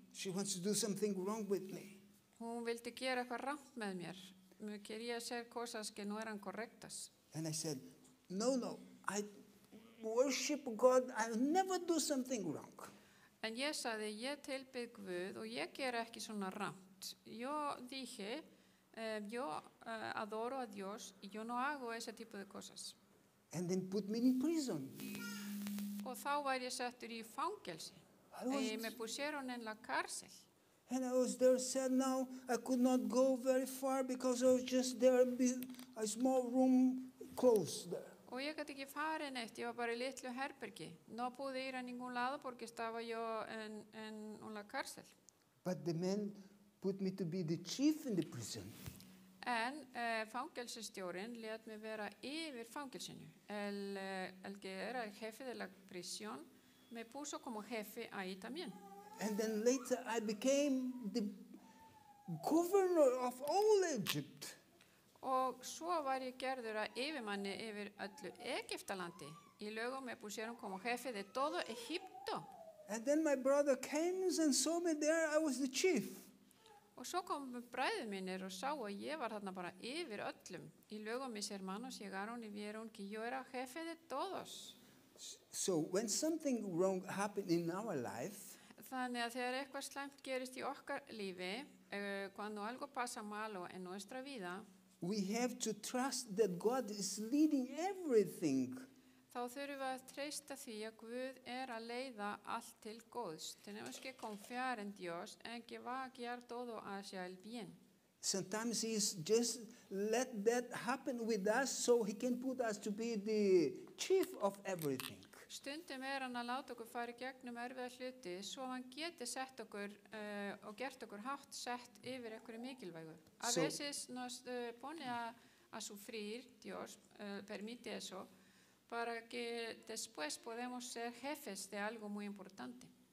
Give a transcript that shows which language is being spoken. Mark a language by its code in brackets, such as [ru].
[en] She wants to do something wrong with me. [is] Hún vildi gera eitthvað rangt með mér. [es] Me quería hacer cosas que no eran correctas. [en] And I said, no, I worship God, I'll never do something wrong. [is] En ég sagði, ég tilbið Guð og ég gera ekki svona rangt. [es] Yo dije, yo adoro a Dios y yo no hago ese tipo de cosas. [en] And then put me in prison. [is] Og þá var ég settur í fangelsi. [es] Me pusieron en la cárcel. [en] And I was there sad now. I could not go very far because I was just there in a small room closed there. [is] Og ég gæti ekki farið neitt, ég var bara í litlu herbergi. [es] No pude ir a ningún lado porque estaba yo en la cárcel. [en] But the man put me to be the chief in the prison. [is] En fangelsistjórinn lét mig vera yfir fangelsinu. [es] El que era el jefe de la prisión me puso como jefe ahí también. [en] And then later I became the governor of all Egypt. [is] Og svo var ég gerður að yfirmanni yfir öllu Egyptalandi. [es] Y luego me pusieron como jefe de todo Egipto. [en] And then my brother came and saw me there, I was the chief. [is] Og svo kom bræður mínir og sá að ég var þarna bara yfir öllum. [es] Y luego mis hermanos llegaron y vieron que yo era jefe de todos. [en] So when something wrong happened in our life, [is] Þannig að þegar eitthvað slæmt gerist í okkar lífi, [es] cuando algo pasa malo en nuestra vida, [en] we have to trust that God is leading everything. [is] þá þurfum við að treysta því að Guð að leiða allt til góðs. [es] Tenemos que confiar en Dios en que va a guiar todo hacia el bien. [en] Sometimes He's just let that happen with us so He can put us to be the chief of everything. [is] Stundum hann að láta okkur fara í gegnum erfiða hluti svo hann geti sett okkur og gert okkur hátt sett yfir einhverju mikilvægu. [es] A veces nos pone a sufrir, Dios permite eso, para que después podemos ser jefes de algo muy importante.